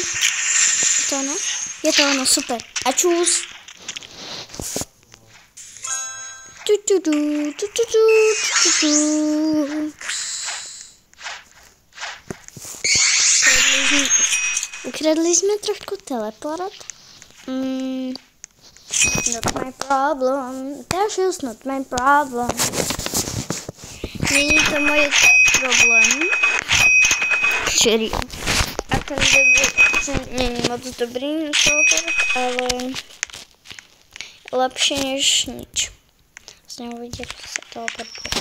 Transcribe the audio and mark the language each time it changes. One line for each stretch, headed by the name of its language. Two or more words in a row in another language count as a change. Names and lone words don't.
Slovak: Je to ono? Je to ono, super. A čus. Ukradli sme trošku teleport.
English: Not my problem. That is not my problem.
Czech: Není to moje problém.
Slovak: Čeri.
Czech: A ten není moc dobrý teleport, ale
Slovak: lepšie než nič. Vlastne uvidí, ako sa teleportuje.